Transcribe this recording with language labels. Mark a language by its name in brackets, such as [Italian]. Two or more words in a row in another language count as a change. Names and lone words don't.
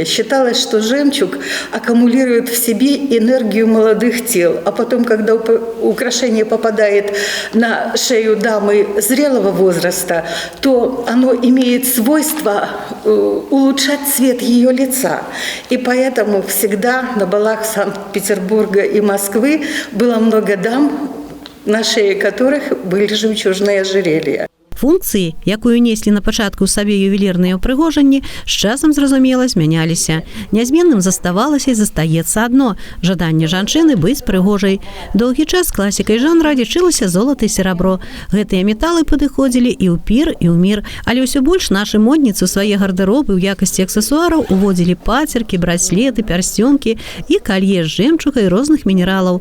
[Russian] Считалось, что жемчуг аккумулирует в себе энергию молодых тел, а потом, когда украшение попадает на шею дамы зрелого возраста, то оно имеет свойство улучшать цвет ее лица. И поэтому всегда на балах Санкт-Петербурга и Москвы было много дам, на шее которых были жемчужные ожерелья. [Belarusian] Функцыі, якую неслі на пачатку ў сабе ювелірныя ўпрыгожанні, з часам, зразумела, змяняліся. Нязменным заставалася і застаецца адно – жаданне жанчыны быць прыгожай. Доўгі час класікай жанра лічылася золата і серабро. Гэтыя металы падыходзілі і ў пір, і ў мір. Але ўсё больш нашы модніцы ў свае гардэробы ў якасці аксесуараў уводзілі пацеркі, браслеты, пярсцёнкі і калье з жэмчуга і розных мінералаў.